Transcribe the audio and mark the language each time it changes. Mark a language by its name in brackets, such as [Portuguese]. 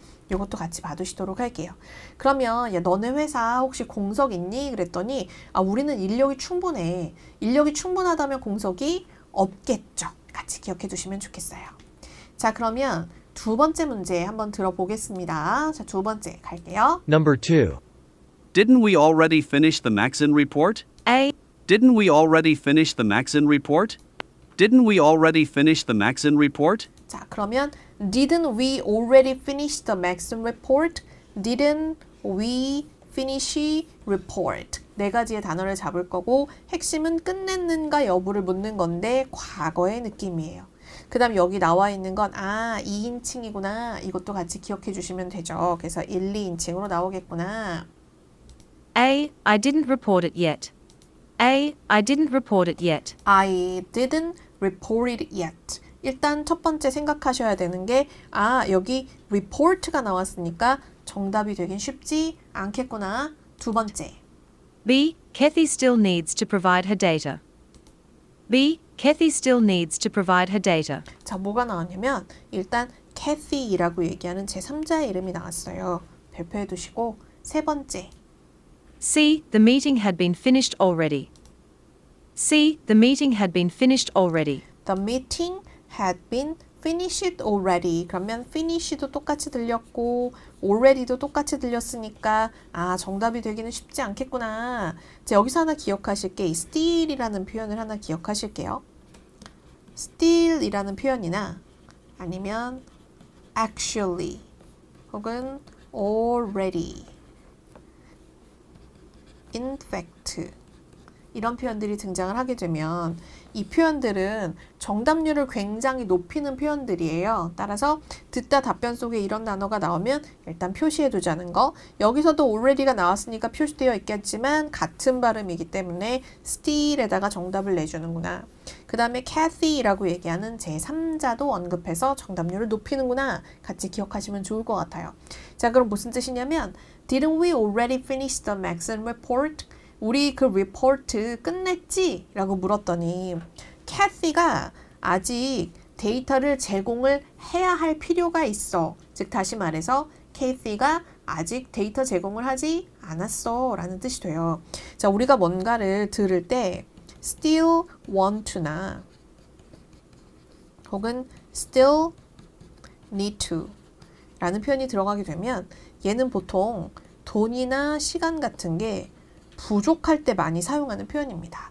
[Korean] 이것도 같이 봐두시도록 할게요. 그러면 야, 너네 회사 혹시 공석 있니? 그랬더니 아, 우리는 인력이 충분해. 인력이 충분하다면 공석이 없겠죠. 같이 기억해 두시면 좋겠어요. 자, 그러면 두 번째 문제 한번 들어보겠습니다. 자, 두 번째 갈게요. [English] Number 2. Didn't we already finish the Maxon report? A. Didn't we already finish the Maxon report? Didn't we already finish the Maxon report? [Korean] 자, 그러면 [English] Didn't we already finish the Maxon report? Didn't we finish report? [Korean] 네 가지의 단어를 잡을 거고 핵심은 끝냈는가 여부를 묻는 건데 과거의 느낌이에요. 그 다음 여기 나와 있는 건 2인칭이구나. 이것도 같이 기억해 주시면 되죠. 그래서 1, 2인칭으로 나오겠구나. [English] A. I didn't report it yet. A. I didn't report it yet. I didn't report it yet. [Korean] 일단 첫 번째 생각하셔야 되는 게 여기 report가 나왔으니까 정답이 되긴 쉽지 않겠구나. 두 번째. [English] B. Kathy still needs to provide her data. B. Kathy still needs to provide her data. [Korean] 자, 뭐가 나왔냐면 일단 Kathy라고 얘기하는 제3자의 이름이 나왔어요. 발표해 두시고 세 번째. [English] C. The meeting had been finished already. C. The meeting had been finished already. The meeting had been finished already. [Korean] 그러면 finish도 똑같이 들렸고 already도 똑같이 들렸으니까 정답이 되기는 쉽지 않겠구나. 자, 여기서 하나 기억하실 게 still이라는 표현을 하나 기억하실게요. still이라는 표현이나 아니면 actually 혹은 already, in fact 이런 표현들이 등장을 하게 되면 이 표현들은 정답률을 굉장히 높이는 표현들이에요. 따라서 듣다 답변 속에 이런 단어가 나오면 일단 표시해 두자는 거. 여기서도 already가 나왔으니까 표시되어 있겠지만 같은 발음이기 때문에 still에다가 정답을 내주는구나. 그 다음에 Kathy라고 얘기하는 제3자도 언급해서 정답률을 높이는구나. 같이 기억하시면 좋을 것 같아요. 자, 그럼 무슨 뜻이냐면 [English] Didn't we already finish the Maxon report? [Korean] 우리 그 리포트 끝냈지? 라고 물었더니 캐시가 아직 데이터를 제공을 해야 할 필요가 있어. 즉 다시 말해서 캐시가 아직 데이터 제공을 하지 않았어 라는 뜻이 돼요. 자, 우리가 뭔가를 들을 때 [English] still want to [Korean] 나 혹은 [English] still need to [Korean] 라는 표현이 들어가게 되면 얘는 보통 돈이나 시간 같은 게 부족할 때 많이 사용하는 표현입니다.